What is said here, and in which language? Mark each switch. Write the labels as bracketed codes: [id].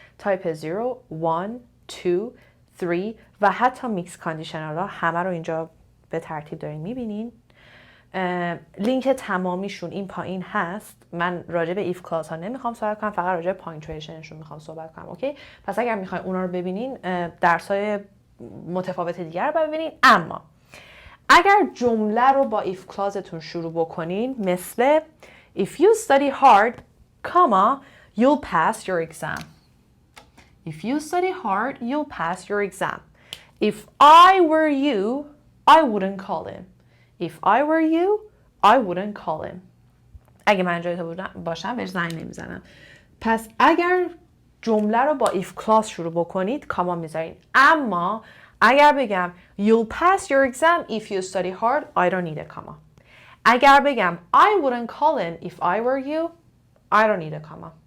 [fa] تایپ 0, 1, 2, 3 و حتی میکس کاندیشنال ها همه رو اینجا به ترتیب دارین میبینین. لینک تمامیشون این پایین هست. من راجع به if clause ها نمیخوام صحبت کنم، فقط راجع به punctuationشون میخوام صحبت کنم. اوکی؟ پس اگر میخواین اونا رو ببینین درس‌های متفاوت دیگر رو ببینین. اما اگر جمله رو با if clauseتون شروع بکنین مثل [en] if you study hard, comma, you'll pass your exam. If you study hard, you'll pass your exam. If I were you, I wouldn't call him. If I were you, I wouldn't call him. [fa] اگه من جای تو باشم بهش زنگ نمیزنم. پس اگر جمله رو با if clause شروع بکنید کاما میذارین. اما اگر بگم [en] you'll pass your exam if you study hard, I don't need a comma. [fa] اگر بگم [en] I wouldn't call him if I were you, I don't need a comma.